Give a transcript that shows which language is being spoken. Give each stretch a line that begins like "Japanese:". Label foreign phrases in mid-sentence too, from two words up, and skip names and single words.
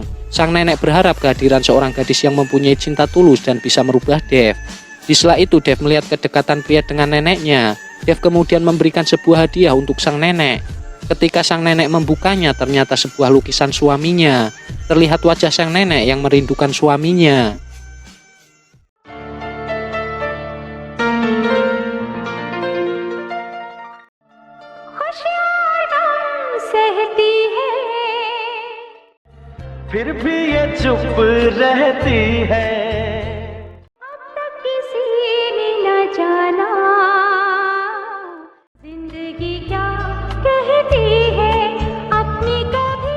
Indonesian: Sang nenek berharap kehadiran seorang gadis yang mempunyai cinta tulus dan bisa merubah Dev. Di sela itu Dev melihat kedekatan pria dengan neneknya. Dev kemudian memberikan sebuah hadiah untuk sang nenek. Ketika sang nenek membukanya, ternyata sebuah lukisan suaminya. Terlihat wajah sang nenek yang merindukan suaminya.
Hindi: सहती है फिर भी ये चुप रहती है अब तक किसी ने न जाना जिंदगी क्या कहती है अपनी कभी